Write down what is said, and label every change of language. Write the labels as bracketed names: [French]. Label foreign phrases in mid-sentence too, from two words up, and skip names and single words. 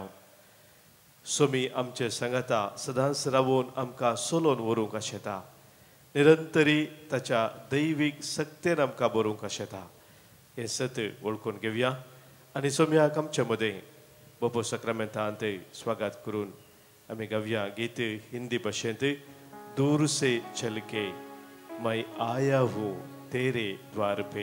[Konkani] सोमी आमचे सांगाता सदांच रावून आमकां सोलोवन व्हरूंक आशेता. निरंतरी ताच्या दैवीक सक्तेन आमकां बरोवंक आशेता. हें सत वळखून घेवया आनी सोम्याक आमचे मदें बापू सक्रामेंतांत स्वागत करून आमी गावया गीत हिंदी भाशेंत [Hindi] दूर से चल के मैं आया हूँ तेरे द्वार पे.